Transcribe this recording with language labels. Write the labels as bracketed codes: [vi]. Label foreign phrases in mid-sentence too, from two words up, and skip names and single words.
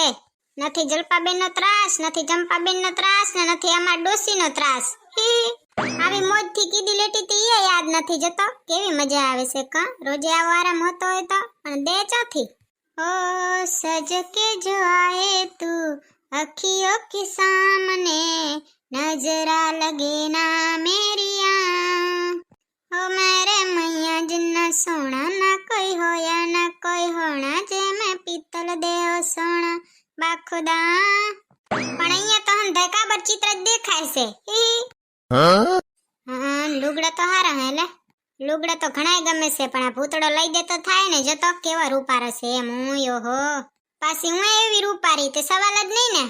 [gu] નથી જલપાબેન નો ત્રાસ, નથી ચંપાબેન નો ત્રાસ ને નથી અમાર ડોસી નો ત્રાસ. આવી મોજ થી કીધી લેટી તી એ યાદ નથી જતો. કેવી મજા આવે છે કા રોજે આવો આરામ હોતો હોય તો. પણ દે ચોથી ઓ સજ કે જો આए [hi] તું अखियों के सामने नजरा लगे ना मेरी आँख ओ मेरे मैया [pa] ਜਿੰਨਾ ਸੋਨਾ ਨਾ ਕੋਈ ਹੋਇਆ ਨਾ ਕੋਈ ਹੋਣਾ ਜੇ ਮੈਂ ਪੀਤਲ ਦੇਵ ਸੋਨਾ ਬਾਖ਼ੁਦਾ. [gu] પણ અહીંયા તો હંધે કાબર ચિત્ર જ દેખાય છે. હા લુગડા તો હારા હે લે. લુગડા તો ઘણાય ગમે છે પણ આ ભૂતડો લઈ દે તો થાય ને. જતો કેવા રૂપારા છે એમ. હું યોહો પાછી હું એવી રૂપારી તે સવાલ જ નહીં ને.